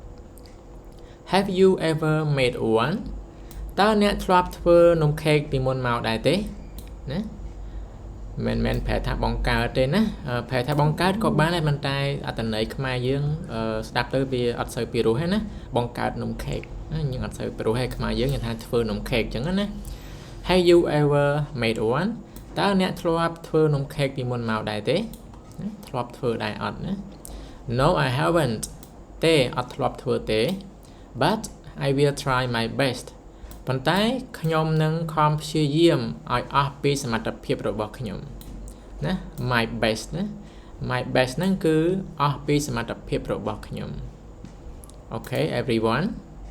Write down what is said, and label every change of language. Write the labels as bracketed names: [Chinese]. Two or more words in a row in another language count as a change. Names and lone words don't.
[English] Have you ever made one [Khmer] តើអ្នកធ្លាប់ធ្វើនំ cake ពីមុនមកដែរទេណាមិនប្រែថាបង្កើតទេណាប្រែថាបង្កើតក៏ បានដែរប៉ុន្តែអត្ថន័យខ្មែរយើងស្ដាប់ទៅវាអត់សូវពីរោះទេណាបង្កើតនំ cake យើងអត់សូវពីរោះទេខ្មែរ យើងនិយាយថាធ្វើនំ cake អញ្ចឹងណា [English] Have you ever made one [Khmer] តើអ្នកធ្លាប់ធ្វើនំ cake ពីមុនមកដែរទេធ្លាប់ធ្វើដែរអត់ណា [English] No I haven't [Khmer] ទេអត់ធ្លាប់ធ្វើទេ [English] But I will try my best [Khmer] ប៉ុន្តែខ្ញុំនឹងខំព្យាយាមឲ្យអស់ពីសមត្ថភាពរបស់ខ្ញុំណា [English] my best [Khmer] ណា [English] my best [Khmer] ហ្នឹងគឺអស់ពីសមត្ថភាពរបស់ខ្ញុំ [English] Okay everyone